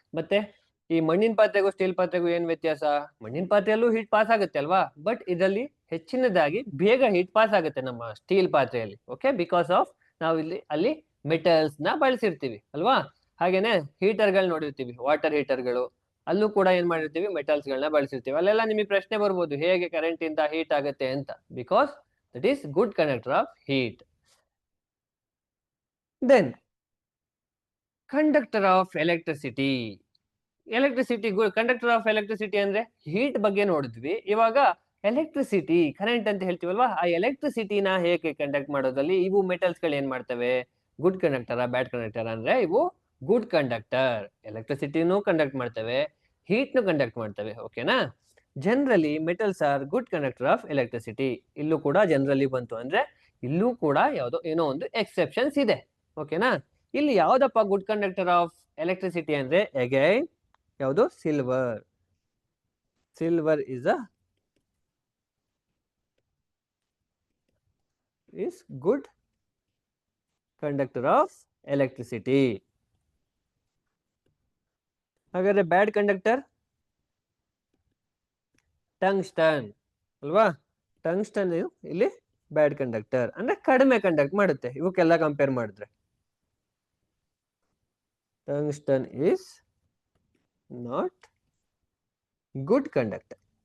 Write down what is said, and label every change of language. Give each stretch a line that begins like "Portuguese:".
Kannada: ಮತ್ತೆ ಈ ಮಣ್ಣಿನ ಪಾತ್ರೆಗೂ ಸ್ಟೀಲ್ ಪಾತ್ರೆಗೂ ಏನ್ ವ್ಯತ್ಯಾಸ? ಮಣ್ಣಿನ ಪಾತ್ರೆಯಲ್ಲೂ ಹೀಟ್ ಪಾಸ್ ಆಗುತ್ತೆ ಅಲ್ವಾ, ಬಟ್ ಇದರಲ್ಲಿ ಹೆಚ್ಚಿನದಾಗಿ ಬೇಗ ಹೀಟ್ ಪಾಸ್ ಆಗುತ್ತೆ ನಮ್ಮ ಸ್ಟೀಲ್ ಪಾತ್ರೆಯಲ್ಲಿ. ಓಕೆ, ಬಿಕಾಸ್ ಆಫ್ ನಾವು ಇಲ್ಲಿ ಅಲ್ಲಿ ಮೆಟಲ್ಸ್ ನ ಬಳಸಿರ್ತೀವಿ ಅಲ್ವಾ. ಹಾಗೇನೆ ಹೀಟರ್ಗಳು ನೋಡಿರ್ತೀವಿ, ವಾಟರ್ ಹೀಟರ್ಗಳು, ಅಲ್ಲೂ ಕೂಡ ಏನ್ ಮಾಡಿರ್ತೀವಿ, ಮೆಟಲ್ಸ್ ಗಳನ್ನ ಬಳಸಿರ್ತೀವಿ. ಅಲ್ಲೆಲ್ಲ ನಿಮಗೆ ಪ್ರಶ್ನೆ ಬರ್ಬೋದು, ಹೇಗೆ ಕರೆಂಟ್ ಇಂದ ಹೀಟ್ ಆಗುತ್ತೆ ಅಂತ.
English: Because that is good conductor of heat. Then conductor of electricity.
Kannada: Electricity good conductor of electricity ಅಂದ್ರೆ ಹೀಟ್ ಬಗ್ಗೆ ನೋಡಿದ್ವಿ. ಇವಾಗ ಎಲೆಕ್ಟ್ರಿಸಿಟಿ, ಕರೆಂಟ್ ಅಂತ ಹೇಳ್ತೀವಲ್ವಾ, ಆ ಎಲೆಕ್ಟ್ರಿಸಿಟಿನ ಹೇಗೆ ಕಂಡಕ್ಟ್ ಮಾಡೋದ್ರಲ್ಲಿ ಇವು ಮೆಟಲ್ಸ್ ಗಳು ಏನ್ ಮಾಡ್ತವೆ, ಗುಡ್ ಕಂಡಕ್ಟರ್ ಬ್ಯಾಡ್ ಕಂಡಕ್ಟರ್ ಅಂದ್ರೆ ಇವು ಗುಡ್ ಕಂಡಕ್ಟರ್. ಎಲೆಕ್ಟ್ರಿಸಿಟಿನೂ ಕಂಡಕ್ಟ್ ಮಾಡ್ತವೆ, ಹೀಟ್ ನು ಕಂಡಕ್ಟ್ ಮಾಡ್ತವೆ. ಓಕೆನಾ?
English: Generally metals are good conductor of electricity.
Kannada: ಇಲ್ಲೂ ಕೂಡ ಜನರಲಿ ಬಂತು ಅಂದ್ರೆ ಇಲ್ಲೂ ಕೂಡ ಯಾವುದೋ ಏನೋ ಒಂದು ಎಕ್ಸೆಪ್ಷನ್ಸ್ ಇದೆ. ಓಕೆನಾ? ಇಲ್ಲಿ ಯಾವ್ದಪ್ಪ ಗುಡ್ ಕಂಡಕ್ಟರ್ ಆಫ್ ಎಲೆಕ್ಟ್ರಿಸಿಟಿ ಅಂದ್ರೆ ಅಗೈನ್ ಯಾವುದು, silver.
English: silver is good conductor of electricity.
Kannada: ಹಾಗಾದ್ರೆ ಬ್ಯಾಡ್ ಕಂಡಕ್ಟರ್ ಟಂಗ್ಸ್ಟನ್ ಅಲ್ವಾ? ಟಂಗ್ಸ್ಟನ್ ಇಲ್ಲಿ ಬ್ಯಾಡ್ ಕಂಡಕ್ಟರ್, ಅಂದ್ರೆ ಕಡಿಮೆ ಕಂಡಕ್ಟ್ ಮಾಡುತ್ತೆ ಇವಕ್ಕೆಲ್ಲ ಕಂಪೇರ್ ಮಾಡಿದ್ರೆ.
English: Tungsten is not good conductor.